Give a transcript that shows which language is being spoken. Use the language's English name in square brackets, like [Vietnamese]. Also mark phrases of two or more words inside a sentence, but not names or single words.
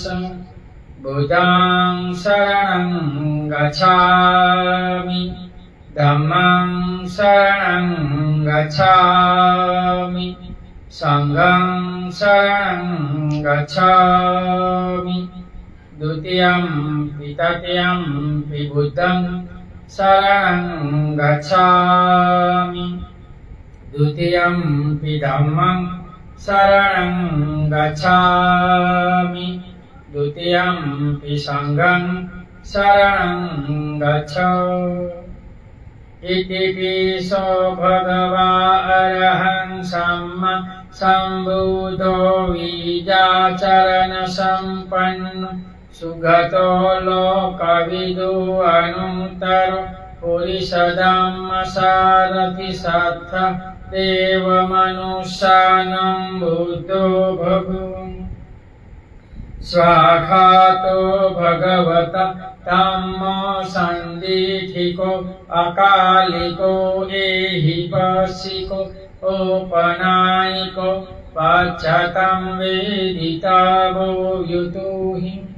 [Pali] बुद्धं शरणं गच्छामि, धम्मं शरणं गच्छामि, संघं शरणं गच्छामि। द्वितीयं तृतीयं बुद्धं शरणं गच्छामि। द्वितीयं धम्मं शरणं गच्छामि। द्वितीयं संघं शरणं गच्छामि। इति पिसो भगवा अरहं सम्मा सम्बुद्धो विद्याचरण सम्पन्नो सुगतो लोकविदो अनुत्तरो पुरुषधम्म सारथि सत्थ देवमनुष्यानं बुद्धो भगवन्। स्वाखातो भगवता धम्मो सन्दिठिको अकालिको एहिपस्सिको औपनायिको पश्चातं वेदितवो युतुहि।